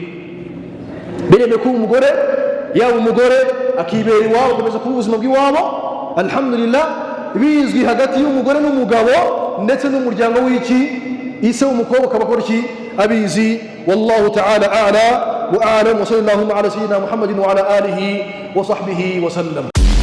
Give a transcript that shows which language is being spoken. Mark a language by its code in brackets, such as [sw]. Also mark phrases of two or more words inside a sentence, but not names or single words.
[rw] Biremewe ko umugore yaba umugore akibera iwabo, akomeza kuba ubuzima bw'iwabo, alhamdulillah, bizwi hagati y'umugore n'umugabo ndetse n'umuryango w'iki, ise w'umukobwa akaba akora iki, abizi. [ar] والله تعالى أعلى وأعلم، وصلى الله على سيدنا محمد وعلى آله وصحبه وسلم.